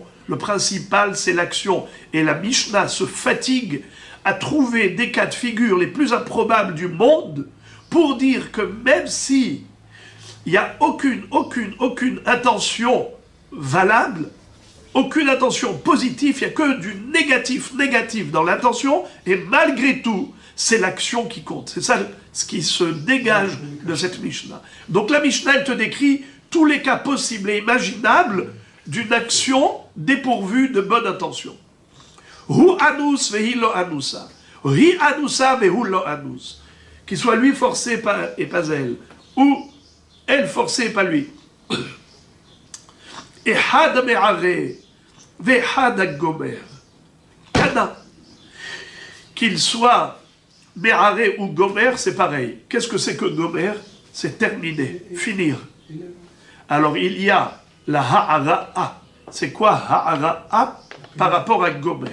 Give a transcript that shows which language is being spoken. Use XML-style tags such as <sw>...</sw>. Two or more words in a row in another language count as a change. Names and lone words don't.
<fr>Le principal, c'est l'action. Et la Mishnah se fatigue à trouver des cas de figure les plus improbables du monde pour dire que même si il n'y a aucune intention valable, aucune intention positive, il n'y a que du négatif dans l'intention, et malgré tout, c'est l'action qui compte. C'est ça ce qui se dégage de cette Mishnah. Donc la Mishnah, elle te décrit tous les cas possibles et imaginables d'une action dépourvue de bonne intention.</fr> <he>הוא אנוס והיא לא אנוסה. היא אנוסה והוא לא אנוס.</he> <fr>Qu'il soit lui forcé et pas elle. Ou elle forcée et pas lui. Et</fr> <he>חד מערה וחד גומר.</he> <fr>Kana. Qu'il soit me'are ou gomer, c'est pareil. Qu'est-ce que c'est que gomer? C'est terminer, finir. Alors il y a la ha'ara'a. C'est quoi ha'ara'a par rapport à gomer?</fr>